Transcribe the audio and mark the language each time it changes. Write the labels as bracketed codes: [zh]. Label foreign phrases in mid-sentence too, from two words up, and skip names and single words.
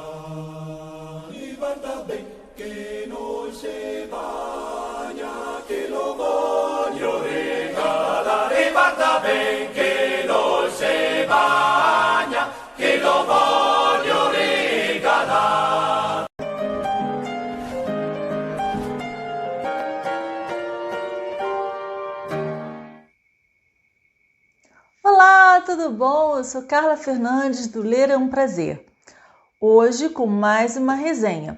[it] E guarda ben che non si bagna, che lo voglio regalare. Guarda ben che non si bagna, che lo voglio regalare. [pt] Olá, tudo bom? Eu sou Carla Fernandes do Ler é um Prazer. Hoje com mais uma resenha.